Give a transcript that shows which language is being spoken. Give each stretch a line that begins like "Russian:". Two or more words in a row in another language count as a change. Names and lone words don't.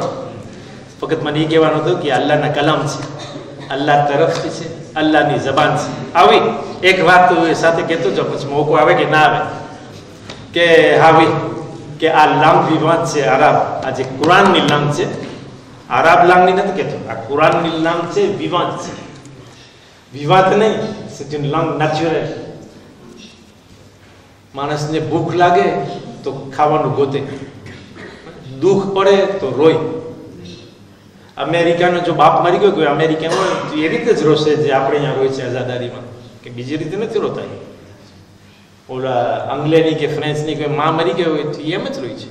Gujarati: ફક્ત મને એ કહેવાનું હતું કે અલ્લાહના કલામ છે, અલ્લાહ તરફથી છે, અલ્લાહની જબાન છે. આવી એક વાત સાથે કહેતો છો, પછી મોકો આવે કે ના આવે કે હાવી કે આ લાંગ વિવાદ છે આરાબ, આ જે કુરાનની લાંગ છે, આરાબ લાંગની નથી કહેતો, આ કુરાનની લાંગ છે, વિવાદ છે. વિવાદ નહીં,
French: c'est une langue naturelle.
Gujarati: માણસને ભૂખ લાગે તો ખાવાનું ગોતે, દુઃખ પડે તો રોય. અમેરિકાનો જો બાપ મરી ગયો કોઈ અમેરિકન હોય તો એ રીતે જ રોશે જે આપણે અહીંયા રોય છે આઝાદારીમાં, કે બીજી રીતે નથી રોતા. ઓલા અંગ્લેની કે ફ્રેન્ચની કોઈ માં મરી ગયો હોય તો એમ જ રોય છે.